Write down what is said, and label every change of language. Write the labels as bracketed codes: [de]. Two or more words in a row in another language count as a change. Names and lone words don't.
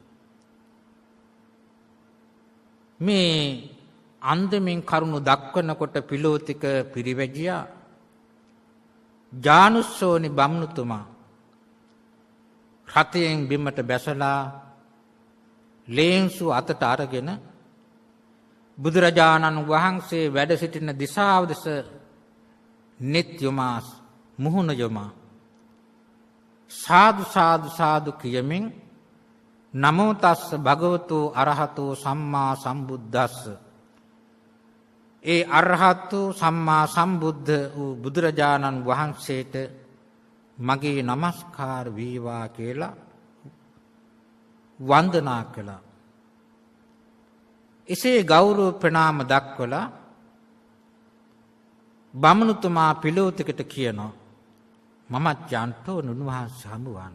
[si] මේ අන්දමින් කරුණු දක්වනකොට පිලෝතික පිරිවැජියා ජානුස්සෝනි බම්නුතුමා රතයෙන් බිමට බැසලා ලේන්සු අතට අරගෙන බුදුරජාණන් වහන්සේ වැඩ සිටින දිශාව දෙස නෙත් යොමා මුහුණ යොමා සාදු සාදු සාදු කියමින් [pi] නමෝ තස්ස භගවතු අරහතෝ සම්මා සම්බුද්දස්ස. [si] ඒ [pi] අරහතු සම්මා සම්බුද්ධ [si] වූ බුදුරජාණන් වහන්සේට මගේ নমස්කාර වේවා කියලා වන්දනා කළා. එසේ ගෞරව ප්‍රණාම දක්වලා බමුණුතුමා පිලෝතිකට කියනවා මමත් යන්ට ඕන උන්වහන්සේ හමුවන්න.